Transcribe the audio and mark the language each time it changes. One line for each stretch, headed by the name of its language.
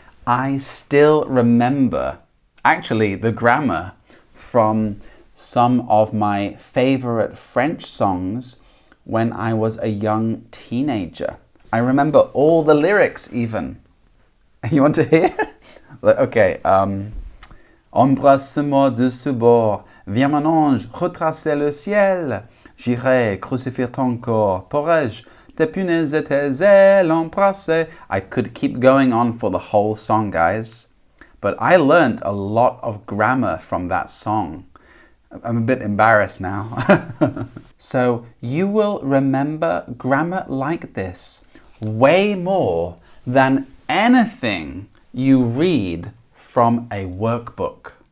English: I still remember actually the grammar from some of my favorite French songs when I was a young teenager. I remember all the lyrics even. You want to hear? Okay.
French: Embrasse-moi de ce bord, viens mon ange, retracer le ciel. J'irai crucifier ton corps, pourrais-je tes punaises et tes ailes embrasser.
English: I could keep going on for the whole song, guys. But I learned a lot of grammar from that song. I'm a bit embarrassed now. So you will remember grammar like this way more than anything you read from a workbook.